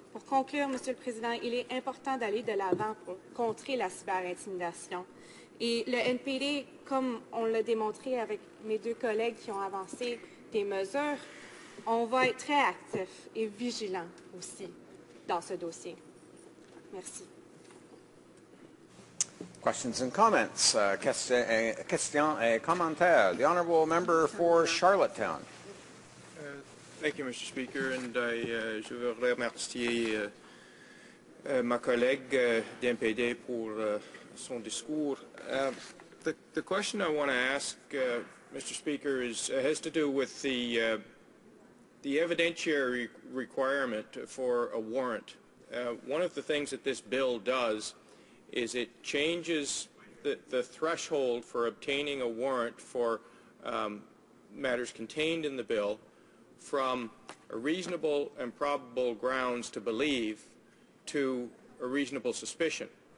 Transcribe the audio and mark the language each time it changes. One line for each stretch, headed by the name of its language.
French: Pour conclure, Monsieur le Président, il est important d'aller de l'avant pour contrer la cyberintimidation. Et le NPD, comme on l'a démontré avec mes deux collègues qui ont avancé des mesures, on va être très actifs et vigilants aussi dans ce dossier. Merci.
English: Questions and comments.
French: Questions et commentaires.
English: The honourable member for Charlottetown. Thank you, Mr. Speaker, and
French: je veux remercier ma collègue d'NPD pour son discours.
English: The question I want to ask, Mr. Speaker, has to do with the evidentiary requirement for a warrant. One of the things that this bill does is it changes the threshold for obtaining a warrant for matters contained in the bill from a reasonable and probable grounds to believe to a reasonable suspicion.